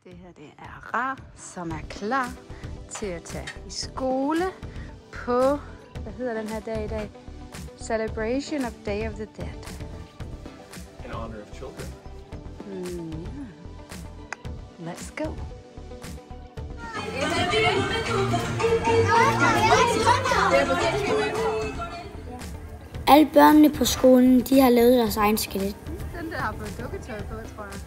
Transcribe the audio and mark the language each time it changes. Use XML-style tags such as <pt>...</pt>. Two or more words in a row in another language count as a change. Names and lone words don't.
<da>her det er Ra, som er klar til at tage i skole på, hvad hedder den her dag i dag?</da> <en>Celebration of Day of the Dead. In honor of children. Let's go.</en> <da>Alle børnene på skolen, de har lavet deres egen skelet. Den der har fået dukketøj på, tror jeg.</da>